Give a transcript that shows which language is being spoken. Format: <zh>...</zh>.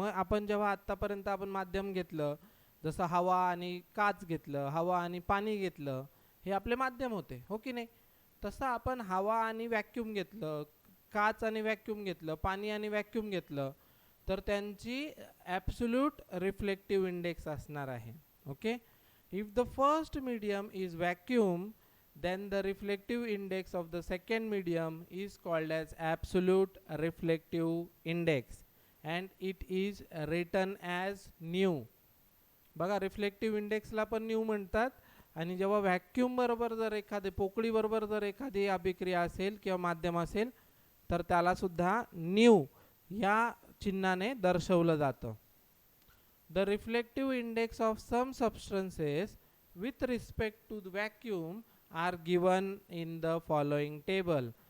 <mr>मग आपण जेव्हा आत्तापर्यंत आपण माध्यम घेतलं, जसं हवा आणि काच घेतलं, हवा आणि पाणी घेतलं, हे आपले माध्यम होते, हो की नाही? तसं आपण हवा आणि व्हॅक्यूम घेतलं, काच आणि व्हॅक्यूम घेतलं, पाणी आणि व्हॅक्यूम घेतलं, तर त्यांची ॲब्सोल्यूट रिफ्लेक्टिव्ह इंडेक्स असणार आहे.</mr> <en>Okay, if the first medium is vacuum then the reflective index of the second medium is called as absolute reflective index and it is written as nu.</en> <mr>बघा, reflective इंडेक्सला पण new म्हणतात. आणि जेव्हा vacuum बरोबर जर एखादी पोकळी बरोबर जर एखादी अभिक्रिया असेल किंवा माध्यम असेल तर त्याला सुद्धा न्यू या चिन्हाने दर्शवलं जातं.</mr> <en>The reflective index of some substances with respect to the vacuum are given in the following table.</en>